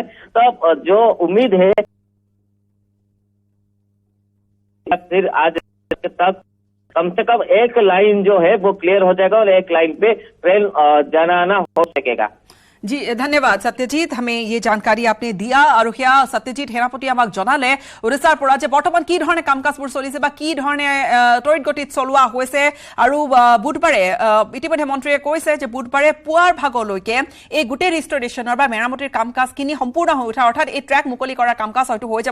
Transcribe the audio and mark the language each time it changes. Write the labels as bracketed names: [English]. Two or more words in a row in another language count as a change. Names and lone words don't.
[Hindi] तो जो उम्मीद है फिर आज तक कम से कम एक लाइन जो है वो क्लियर हो जाएगा और एक लाइन पे ट्रेन जाना आना हो सकेगा। जी धन्यवाद सत्यजीत, हमें ये जानकारी आपने दिया। [Assamese] আৰু সেয়া সত্যজিৎ সেনাপতি আমাক জনালে উৰিষ্যাৰ পৰা যে বৰ্তমান কি ধৰণে কাম কাজবোৰ চলিছে বা কি ধৰণে ত্বৰিত গতিত চলোৱা হৈছে। আৰু বুধবাৰে ইতিমধ্যে মন্ত্ৰীয়ে কৈছে যে বুধবাৰে পুৱাৰ ভাগলৈকে এই গোটেই ৰিষ্টৰেশ্যনৰ বা মেৰামতিৰ কাম কাজখিনি সম্পূৰ্ণ হৈ উঠা, অৰ্থাৎ এই ট্ৰেক মুকলি কৰাৰ কাম কাজ হয়তো হৈ যাব।